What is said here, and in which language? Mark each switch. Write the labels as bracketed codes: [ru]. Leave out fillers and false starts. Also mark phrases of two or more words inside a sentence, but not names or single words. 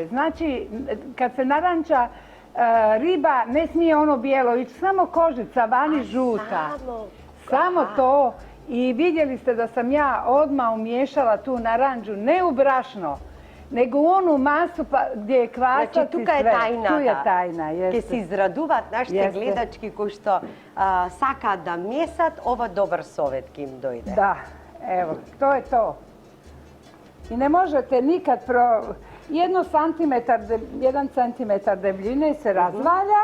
[hr] Znači, kad se naranča riba, ne smije ono bijelo ići, samo kožica vani žuta. Samo to. I vidjeli ste da sam ja odmah umiješala tu naranđu, ne u brašno, nego u onu masu gdje je kvasac i sve. Znači, tuka je tajna. Tu je tajna, jeste. [mk] Ке си израдуваат нашите гледачки кои што сакаат да месат, ова добар совет ке им дојде. [hr] Da, evo, to je to. I ne možete nikad jedan centimetar debljine se razvalja.